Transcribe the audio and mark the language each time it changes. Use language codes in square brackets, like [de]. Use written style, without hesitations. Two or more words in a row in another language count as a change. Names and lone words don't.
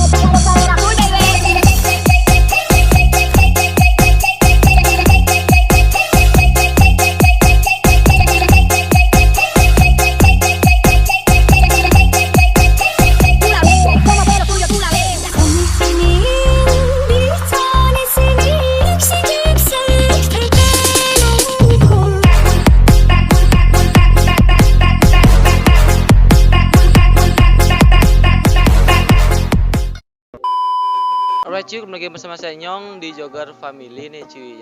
[es] La gozadera [en] full, baby. [es] Tú la ves, como que lo tuyo, tú la ves. [tr] Bir tanesini eksik [id] Alright cuy, kembali lagi bersama saya Nyong di Jogger Family nih cuy.